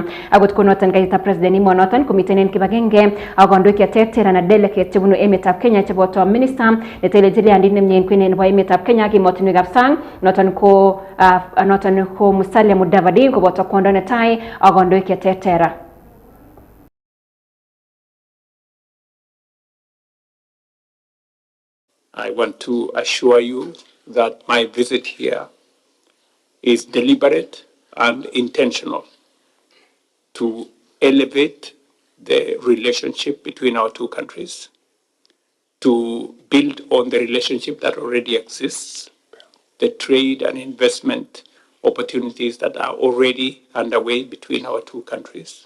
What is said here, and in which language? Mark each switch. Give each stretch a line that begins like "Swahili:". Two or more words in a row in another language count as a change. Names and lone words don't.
Kalenjin: Akot ko noton kaita President emonoton komiten en kibagenge ak kandoik cheterter anan delegate chebunu emetab Kenya cheboto minister netelelchin liandit nemie en kwen nebo emetab Kenya ak emotinwekab sang noton ko Musalia Mudavadi koboto kwondo netai ak kandoik cheterter.
English: I want to assure you that my visit here is deliberate and intentional to elevate the relationship between our two countries, to build on the relationship that already exists, the trade and investment opportunities that are already underway between our two countries.